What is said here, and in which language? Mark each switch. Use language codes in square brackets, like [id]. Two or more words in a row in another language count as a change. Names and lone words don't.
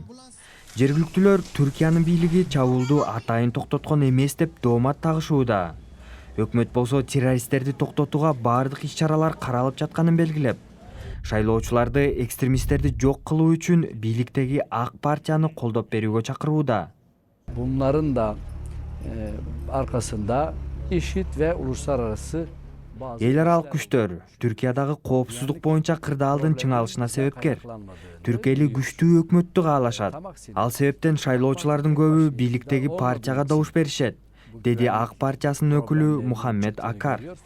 [ky] Жергиликтүүлөр Түркиянын бийлиги чабуулду атайын токтоткон эмес деп доомат тагышууда. Өкмөт болсо террористтерди токтотууга баардык иш-чаралар каралып жатканын белгилеп, шайлоочуларды экстремисттерди жок кылуу үчүн бийликтеги ак партияны колдоп берүүгө чакырууда. [tr] Bunların da arkasında IŞİD ve uluslararası [ky] Эл аралык күчтөр Түркиядагы коопсуздук боюнча кырдаалдын чыңалышына себепкер. Түрк эли күчтүү өкмөттү каалашат. Ал себептен шайлоочулардын көбү бийликтеги партияга добуш беришет, деди ак партиясынын өкүлү Мухаммед Акар.